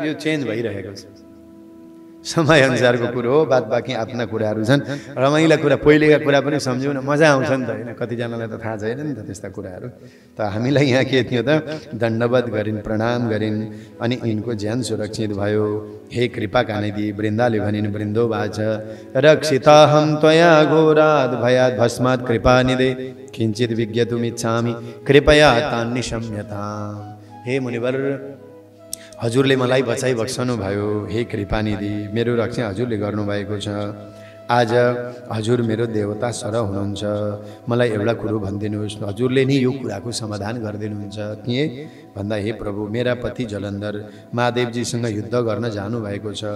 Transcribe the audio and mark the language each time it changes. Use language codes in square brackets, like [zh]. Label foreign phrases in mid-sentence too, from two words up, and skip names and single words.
[ne] पुरा यो चेन्ज भइरहेको छ। समय अनुसारको कुरो हो, बात बाँकी आफ्ना कुराहरू छन्। रमाइला कुरा पहिलेका कुरा पनि सम्झ्यौँ न, मजा आउँछ नि त होइन। कतिजनालाई त थाहा छैन नि त त्यस्ता कुराहरू। त हामीलाई यहाँ के थियो त, दण्डवत गरिन्, प्रणाम गरिन्, अनि यिनको ज्यान सुरक्षित भयो। [sa] हे कृपा कानिदी, [ne] वृन्दाले भनिन् [sa] वृन्दोवाच रक्षिताहं त्वया घोरात् भयात् भस्मात् कृपानिधे किञ्चित् विज्ञातुमिच्छामि कृपया तान्निशम्यताम्। [ne] हे मुनिवर, हजुरले मलाई बचाइ बक्सनु भयो। हे कृपानिधि, मेरो रक्षा हजुरले गर्नुभएको छ। आज हजुर मेरो देवता सरह हुनुहुन्छ। मलाई एउटा कुरो भनिदिनुहोस्, हजुरले नि यो कुराको समाधान गरिदिनुहुन्छ के भन्दा, हे प्रभु, मेरा पति जलन्धर महादेवजीसँग युद्ध गर्न जानुभएको छ।